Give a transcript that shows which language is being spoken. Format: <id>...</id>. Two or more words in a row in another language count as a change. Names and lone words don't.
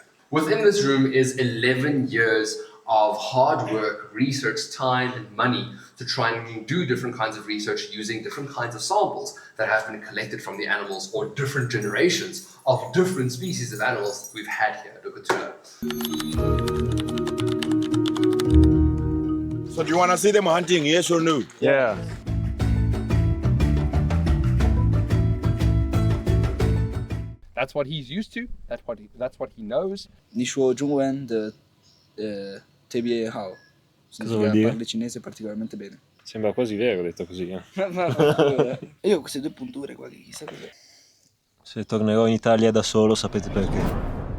<en>Within this room is 11 years of hard work, research, time, and money to try and do different kinds of research using different kinds of samples that have been collected from the animals, or different generations of different species of animals we've had here at Ukutula. So do you want to see them hunting, yes or no? Yeah. That's what he's used to. That's what he knows.</en> <zh>你说中文的特别好，</zh> <it>Cosa vuol dire? Parli cinese particolarmente bene. Sembra quasi vero detto così. Io ho queste due punture qua che chissà cos'è. Se tornerò in Italia da solo sapete perché.</it>